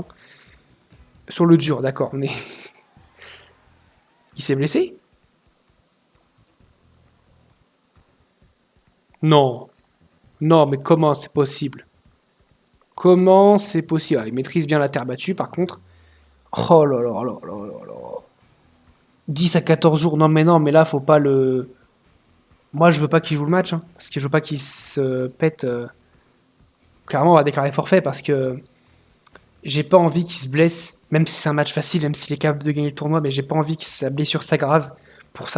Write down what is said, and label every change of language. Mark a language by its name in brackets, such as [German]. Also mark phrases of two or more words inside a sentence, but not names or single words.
[French] Sur le dur, d'accord, on est... Il s'est blessé? Non. Non, mais comment c'est possible? Comment c'est possible? Il maîtrise bien la terre battue, par contre. Oh là là là là là là. 10 à 14 jours. Non, mais là, faut pas le... Moi, je veux pas qu'il joue le match, hein, parce que je veux pas qu'il se pète... Clairement, on va déclarer forfait, parce que j'ai pas envie qu'il se blesse, même si c'est un match facile, même s'il est capable de gagner le tournoi, mais j'ai pas envie que sa blessure s'aggrave pour ça.